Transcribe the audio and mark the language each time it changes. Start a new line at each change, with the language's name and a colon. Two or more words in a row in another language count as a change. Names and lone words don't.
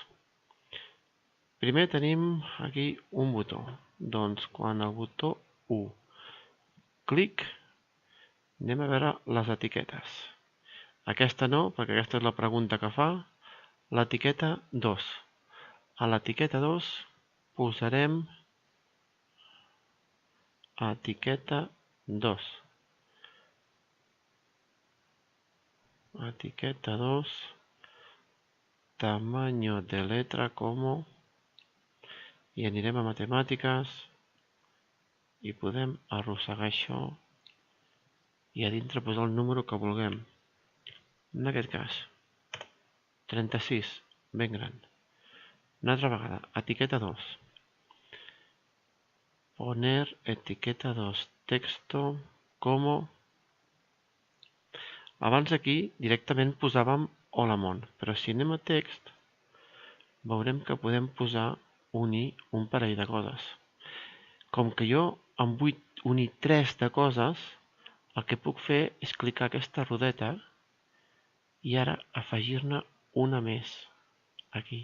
Catalan: Primer tenim aquí un botó. Doncs quan el botó 1 clic, anem a veure les etiquetes. Aquesta no, perquè aquesta és la pregunta que fa. L'etiqueta 2. A l'etiqueta 2 posarem etiqueta 2. Etiqueta 2.
Spanish: Tamaño de letra como.
Catalan: I anirem a matemàtiques i podem arrossegar això i a dintre posar el número que vulguem. En aquest cas, 36, ben gran. Una altra vegada, etiqueta 2.
Spanish: Poner etiqueta 2, texto como.
Catalan: Abans aquí directament posàvem hola món, però si anem a text veurem que podem unir un parell de coses. Com que jo em vull unir 3 de coses, el que puc fer és clicar aquesta rodeta i ara afegir-ne una més aquí.